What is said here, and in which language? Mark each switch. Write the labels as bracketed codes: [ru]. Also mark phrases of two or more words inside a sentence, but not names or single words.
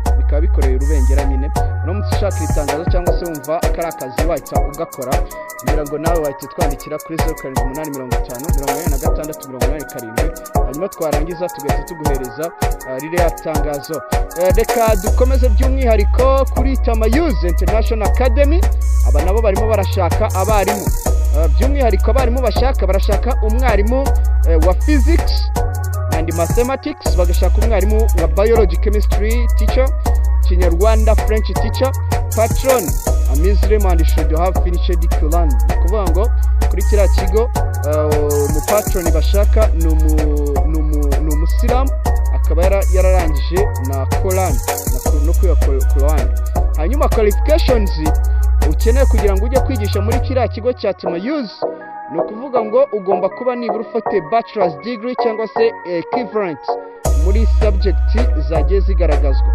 [rw] bikaba bikoreye urubengera nyine. uramutse ushaka itangazo cyangwa se wumva akari akazi wahita ugakora, kugira ngo nawe wahita twandikira kuri 0785 hanyuma twarangiza tugahita tuguhereza ririya tangazo. Reka dukomeze by'umwihariko kuri Tama Youth International Academy. aba nabo barimo barashaka abarimu, by'umwihariko abarimu barashaka umwarimu wa [en] physics and mathematics, [rw] bagashaka umwarimu wa [en] biology chemistry teacher, Kinyarwanda French teacher, patron a Muslim and should have finished the Quran. [rw] kuvuga ngo kuri kiriya kigo mu patron bashaka ni umusilamu, akaba yararangije na Quran no kwiga Quran. hanyuma qualifications ukeneye kugira ngo ujye kwigisha muri kiriya kigo cya Tama Youth, ni ukuvuga ngo ugomba kuba nibura ufite [en] bachelor's degree [rw] cyangwa se equivalent muri subject zagiye zigaragazwa.